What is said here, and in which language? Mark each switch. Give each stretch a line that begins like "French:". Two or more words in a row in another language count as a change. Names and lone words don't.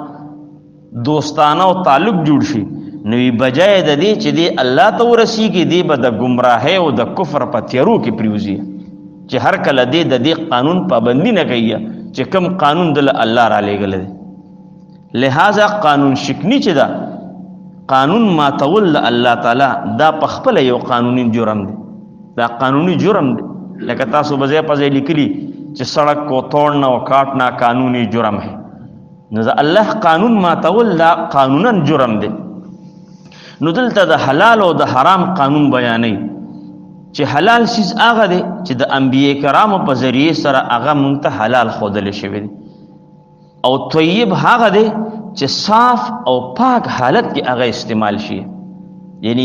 Pashto: دوستانه او تعلق جوړ شي نو وی بجای د دې چې دی الله ته ورسېږي دی به د ګمراهۍ او د کفر په تیارو کې پریوزي چې هر کله دی د دې قانون پابندی نه کوي چې کوم قانون دل الله را لېږلی دی لہذا قانون شکنی چې دا قانون ماتول د الله تعالی دا په خپله یو قانوني جرم دی دا قانوني جرم دی لکه تاسو به ځای په ځای لیکلي چې
Urdu: سړک کو توڑنا و کاٹنا قانوني جرم ہے
Pashto: نو د الله قانون ماتول دا قانونا جرم دی نو دلته د حلال او د حرام قانون بیانوي چې حلال سیز هغه دی چې د انبیاء کرامو په ذریعه سره هغه مونږ ته حلال ښودلی شوی دی او طیب هغه دی چې صاف او پاک حالت کې هغه استعمال شي یعنی